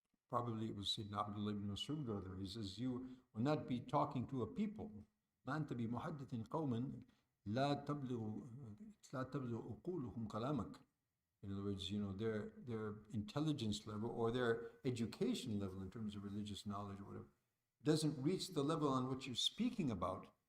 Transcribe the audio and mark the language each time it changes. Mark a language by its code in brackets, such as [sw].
[en] Probably it was Sayyidina Abdullah ibn Mas'ud or other. He says, you will not be talking to a people. [ar] ما أنت بمحدث قوما لا تبلغ عقولهم كلامك. [en] In other words, their intelligence level or their education level in terms of religious knowledge or whatever doesn't reach the level on which you're speaking about.